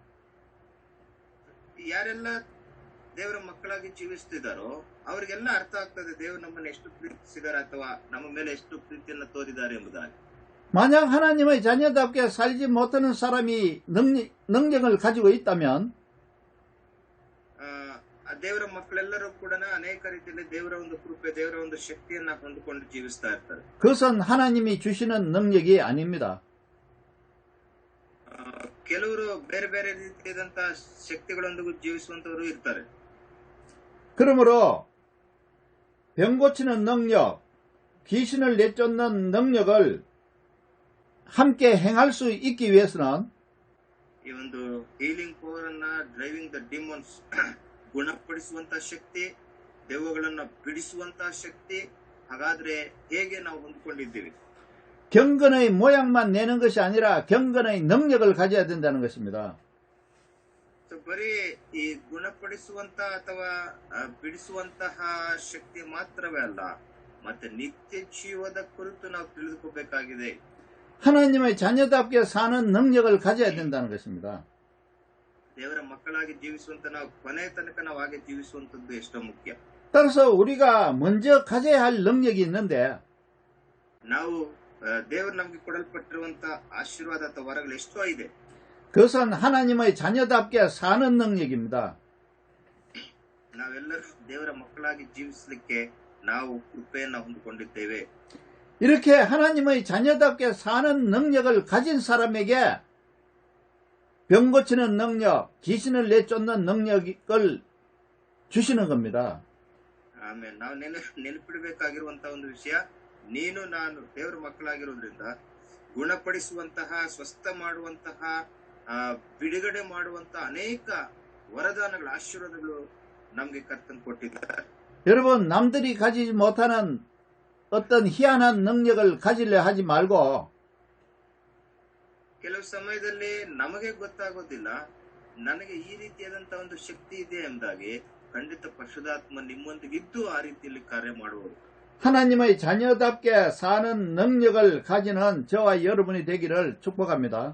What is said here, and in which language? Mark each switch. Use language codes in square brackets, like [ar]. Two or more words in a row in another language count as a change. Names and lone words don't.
[kn] ಯಾರೆಲ್ಲ ದೇವರ ಮಕ್ಕಳಾಗಿ ಜೀವಿಸ್ತಿದಾರೋ ಅವರಿಗೆಲ್ಲ ಅರ್ಥ ಆಗ್ತದೆ ದೇವರು ನಮ್ಮನ್ನು ಎಷ್ಟು ಪ್ರೀತಿಸಿದ್ದಾರೆ ಅಥವಾ ನಮ್ಮ ಮೇಲೆ ಎಷ್ಟು ಪ್ರೀತಿಯನ್ನ ತೋರಿದ್ದಾರೆ ಎಂಬುದಾಗಿ. [ko] 만약 하나님의 자녀답게 살지 못하는 사람이 능력을 가지고 있다면 [kn] ದೇವರ ಮಕ್ಕಳೆಲ್ಲರೂ ಕೂಡ ಅನೇಕ ರೀತಿಯಲ್ಲಿ ದೇವರ ಒಂದು ಕೃಪೆ, ದೇವರ ಒಂದು ಶಕ್ತಿಯನ್ನ ಹೊಂದಿಕೊಂಡು ಜೀವಿಸ್ತಾ ಇರ್ತಾರೆ. [ko] 그것은 하나님이 주시는 능력이 아닙니다. [kn] ಕೆಲವರು ಬೇರೆ ಬೇರೆ ರೀತಿಯಾದಂತಹ ಶಕ್ತಿಗಳೊಂದಿಗೂ ಜೀವಿಸುವಂತವರು ಇರ್ತಾರೆ. [ko] 그러므로 병 고치는 능력, 귀신을 내쫓는 능력을 함께 행할 수 있기 위해서는 [kn] ಈ ಒಂದು [en] healing power [kn] ಅನ್ನ, [en] driving the demons, [kn] ಗುಣಪಡಿಸುವಂತಹ ಶಕ್ತಿ, ದೆವ್ವಗಳನ್ನ ಬಿಡಿಸುವಂತಹ ಶಕ್ತಿ, ಹಾಗಾದ್ರೆ ಹೇಗೆ ನಾವು ಹೊಂದಿಕೊಂಡಿದ್ದೀವಿ? [ko] 경건의 모양만 내는 것이 아니라 경건의 능력을 가져야 된다는 것입니다. [kn] ಬರೀ ಈ ಗುಣಪಡಿಸುವಂತ ಅಥವಾ ಬಿಡಿಸುವಂತಹ ಶಕ್ತಿ ಮಾತ್ರವೇ ಅಲ್ಲ, ಮತ್ತೆ ನಿತ್ಯ ಜೀವದ ಕುರಿತು ನಾವು ತಿಳಿದುಕೋಬೇಕಾಗಿದೆ. [ko] 하나님의 자녀답게 사는 능력을 가져야 된다는 것입니다. [kn] ದೇವರ ಮಕ್ಕಳಾಗಿ ಜೀವಿಸುವಂತ ನಾವು ಕೊನೆ ತನಕ ನಾವು ಹಾಗೆ ಜೀವಿಸುವಂತದ್ದು ಎಷ್ಟೋ ಮುಖ್ಯ. [ko] 따라서 우리가 먼저 가져야 할 능력이 있는데 [kn] ನಾವು ದೇವರು ನಮ್ಗೆ ಕೊಡಲ್ಪಟ್ಟಿರುವಂತ ಆಶೀರ್ವಾದ ಅಥವಾ ವರಗಳು ಎಷ್ಟೋ ಇದೆ. [ko] 그것은 하나님의 자녀답게 사는 능력입니다. [kn] ನಾವೆಲ್ಲರೂ ದೇವರ ಮಕ್ಕಳಾಗಿ ಜೀವಿಸಲಿಕ್ಕೆ ನಾವು ಕೃಪೆಯನ್ನ ಹೊಂದಿಕೊಂಡಿದ್ದೇವೆ. [ko] 이렇게 하나님의 자녀답게 사는 능력을 가진 사람에게 병 고치는 능력, 귀신을 내쫓는 능력을 주시는 겁니다. [kn] ಆಮೇಲೆ ನಾವು ನೆನಪಿಡಬೇಕಾಗಿರುವಂತಹ ಒಂದು ವಿಷಯ, ನೀನು ನಾನು ದೇವರ ಮಕ್ಕಳಾಗಿರೋದ್ರಿಂದ ಗುಣಪಡಿಸುವಂತಹ, ಸ್ವಸ್ಥ ಮಾಡುವಂತಹ, ಬಿಡುಗಡೆ ಮಾಡುವಂತಹ ಅನೇಕ ವರದಾನಗಳು, ಆಶೀರ್ವಾದಗಳು ನಮ್ಗೆ ಕರ್ತನ್ ಕೊಟ್ಟಿದ್ದಾರೆ. [ko] 여러분, 남들이 가지지 못하는 어떤 희한한 능력을 가지려 하지 말고 [kn] ಕೆಲವು ಸಮಯದಲ್ಲಿ ನಮಗೆ ಗೊತ್ತಾಗೋದಿಲ್ಲ ನನಗೆ ಈ ರೀತಿಯಾದಂತಹ ಒಂದು ಶಕ್ತಿ ಇದೆ ಎಂಬುದಾಗಿ ಖಂಡಿತ ಪರಿಶುದ್ಧಾತ್ಮ ನಿಮ್ಮೊಂದಿಗಿದ್ದು ಆ ರೀತಿಯಲ್ಲಿ ಕಾರ್ಯ ಮಾಡುವರು. [ko] 하나님의 자녀답게 사는 능력을 가지는 저와 여러분이 되기를 축복합니다.